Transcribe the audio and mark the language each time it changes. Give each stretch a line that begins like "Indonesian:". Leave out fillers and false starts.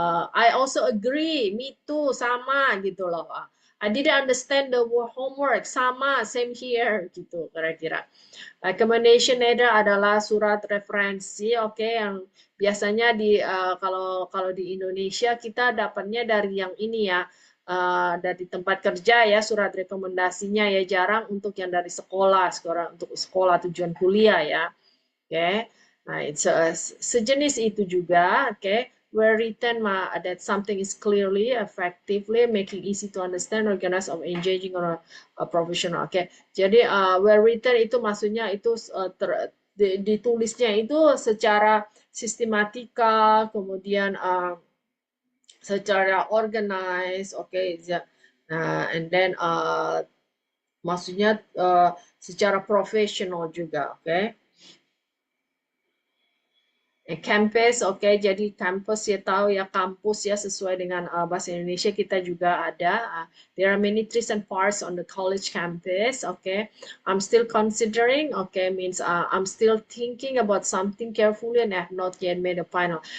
English: I also agree, me too,
Indonesian: sama gitu loh.
English: I didn't understand the homework,
Indonesian: sama,
English: same here
Indonesian: gitu kira-kira. Recommendation letter adalah surat referensi, oke, yang biasanya kalau di Indonesia kita dapatnya dari yang ini ya, dari tempat kerja ya, surat rekomendasinya ya, jarang untuk yang dari sekolah untuk sekolah tujuan kuliah ya, oke. Nah, sejenis itu juga, oke.
English: Where written that something is clearly, effectively, making easy to understand, organized, or engaging on a professional.
Indonesian: Oke, jadi where written itu maksudnya itu ditulisnya itu secara sistematika, kemudian secara organized, oke.
English: And then
Indonesian: maksudnya secara profesional juga, oke. Campus, oke, jadi campus ya tahu ya kampus ya sesuai dengan bahasa Indonesia kita juga ada.
English: There are many trees and parks on the college campus, okay. I'm still considering, okay, means I'm still thinking about something carefully and I have not yet made a final.